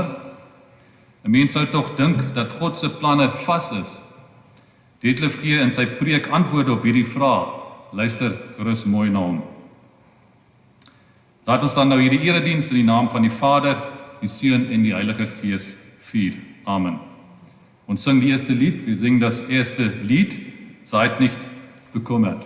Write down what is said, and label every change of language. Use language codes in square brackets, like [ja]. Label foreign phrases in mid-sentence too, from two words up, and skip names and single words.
[af] 'n Mens sou tog dink dat God se planne vas is. Detlef gee in sy preek antwoorde op hierdie vraag. Luister gerus mooi na hom. Laat ons dan nou hierdie erediens in die naam van die Vader, die Seun en die Heilige Gees vier. Amen. Ons sing die erste Lied. [de] Wir singen das erste Lied, Seid nicht bekümmert.